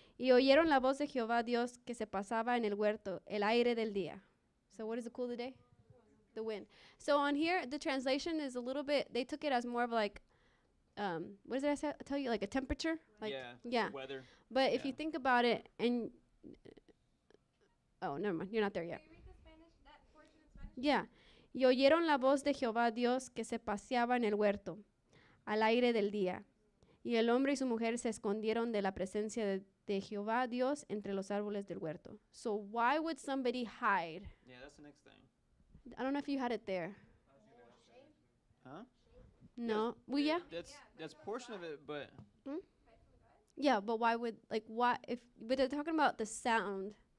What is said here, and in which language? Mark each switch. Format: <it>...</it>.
<es>Y oyeron la voz de Jehová Dios que se pasaba en el huerto, el aire del día.</es> <en>So what is the cool of the day? The wind. So on here, the translation is a little bit, they took it as more of like, what did I tell you? Like a temperature? Like, yeah. The weather. But if Yeah. you think about it, and oh, never mind, you're not there yet. Yeah.</en> <es>Y oyeron la voz de Jehová Dios que se paseaba en el huerto, al aire del día. Y el hombre y su mujer se escondieron de la presencia de Jehová Dios entre los árboles del huerto.</es> <en>So why would somebody hide? Yeah, that's the next thing. I don't know if you had it there. Huh? No. Well, yeah. That's portion of it, but Yeah, but why would, but they're talking about the sound.</en>